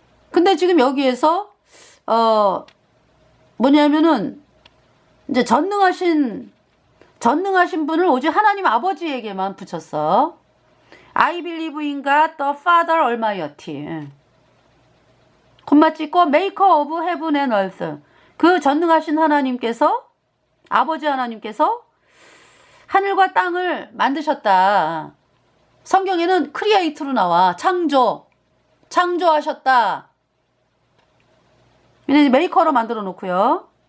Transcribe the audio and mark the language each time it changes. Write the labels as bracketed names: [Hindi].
[Korean] 근데 지금 여기에서 뭐냐면은 이제 전능하신 분을 오직 하나님 아버지에게만 붙였어. [English] I believe in God the Father Almighty. [Korean] 콤마 찍고 [English] Maker of Heaven and Earth. [Korean] 그 전능하신 하나님께서, 아버지 하나님께서 하늘과 땅을 만드셨다. 성경에는 크리에이트로 나와. 창조하셨다. 이제 메이커로 만들어 놓고요.